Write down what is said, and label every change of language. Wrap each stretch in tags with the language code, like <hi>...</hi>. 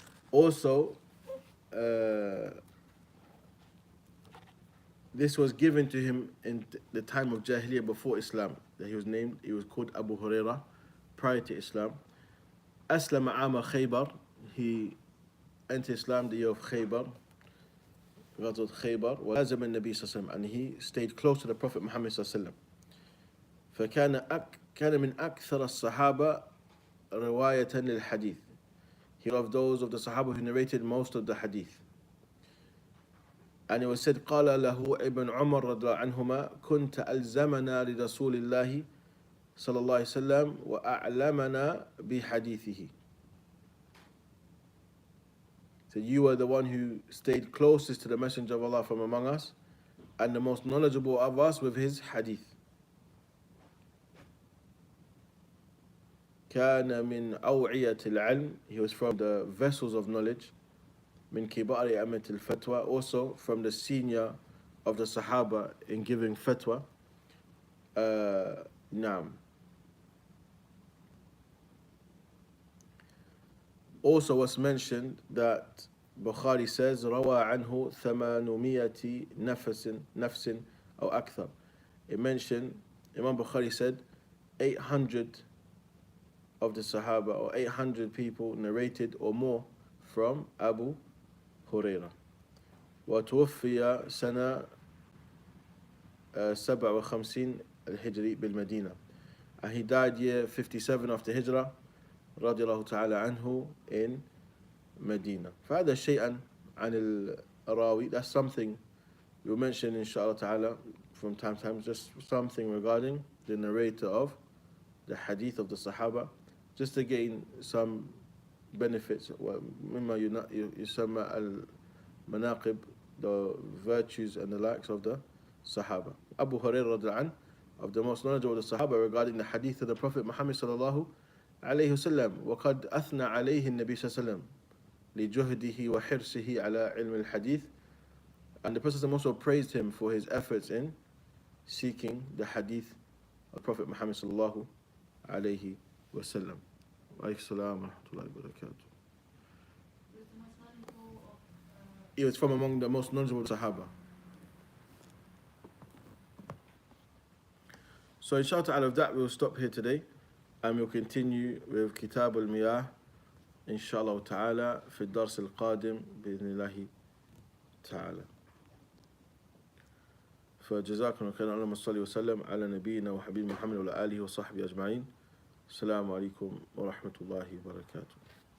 <en>Also, this was given to him in the time of Jahiliyyah before Islam. That he was called Abu Huraira prior to Islam.</en> <ar>أسلم عام خيبر,</ar> <en>he entered Islam the year of Khaybar,</en> <ar>غزوة خيبر, ولازم النبي صلى الله عليه وسلم,</ar> <en>and he stayed close to the Prophet Muhammad</en> <ar>صلى الله عليه وسلم. كان من أكثر الصحابة رواية للحديث.</ar> <en>He was of those of the Sahaba who narrated most of the hadith. And it was said,</en> <ar>قال له ابن عمر رضي الله عنهما كنت ألزمنا لرسول الله صلى الله عليه وسلم وأعلمنا بحديثه.</ar> <en>So you were the one who stayed closest to the Messenger of Allah from among us and the most knowledgeable of us with his hadith.</en> <ar>كان من أوعية العلم,</ar> <en>he was from the vessels of knowledge.</en> <ar>من كبار أئمة الفتوى,</ar> <en>also from the senior of the Sahaba in giving fatwa.</en> <ar>نعم.</ar> <en>Also was mentioned that Bukhari says</en> <ar>روى عنه 800 نفس أو أكثر.</ar> <en>It mentioned, Imam Bukhari said 800 of the Sahaba or 800 people narrated or more from Abu Huraira.</en> <ar>وتوفي سنة 57 الهجري بالمدينة.</ar> <en>And he died year 57 after Hijrah</en> <ar>رضي الله تعالى عنه</ar> <en>in Medina.</en> <ar>فهذا شيئا عن الراوي.</ar> <en>That's something we'll mention inshallah ta'ala from time to time, just something regarding the narrator of the hadith of the Sahaba, just to gain some benefits.</en> <ar>مما يسمى المناقب,</ar> <en>the virtues and the likes of the Sahaba. Abu Hurairah</en> <ar>رضي عنه,</ar> <en>of the most knowledgeable of the Sahaba regarding the hadith of the Prophet Muhammad sallallahu alayhi wasallam.</en> <ar>وقد أثنى عليه النبي صلى الله عليه وسلم لجهده وحرصه على علم الحديث.</ar> <en>And the Prophet also praised him for his efforts in seeking the hadith of Prophet Muhammad sallallahu alayhi wasallam.</en> <ar>Alayhi salam wa rahmatullahi wa barakatuh.</ar> <en>He was from among the most knowledgeable Sahaba. So inshallah out of that we'll stop here today and we'll continue with Kitab al-Miyah inshallah ta'ala</en> <ar>في الدرس القادم بإذن الله تعالى. فجزاكم الله خيرا. اللهم صل وسلم على نبينا وحبيب محمد وعلى آله وصحبه أجمعين. السلام عليكم ورحمة الله وبركاته.</ar>